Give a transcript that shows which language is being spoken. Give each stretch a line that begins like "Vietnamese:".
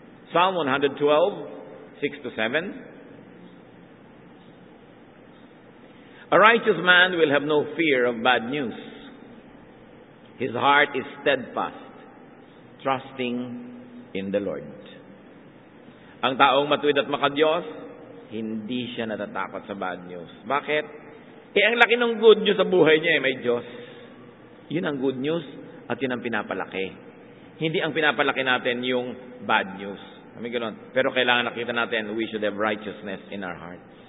English: Psalm 112, 6-7. A righteous man will have no fear of bad news. His heart is steadfast, trusting in the Lord.
Filipino: Ang taong matuwid at makadiyos, hindi siya natatakot sa bad news. Bakit? Ang laki ng good news sa buhay niya, may Diyos. Yun ang good news at yun ang pinapalaki. Hindi ang pinapalaki natin yung bad news. Pero kailangan nakita natin,
English: we should have righteousness in our hearts.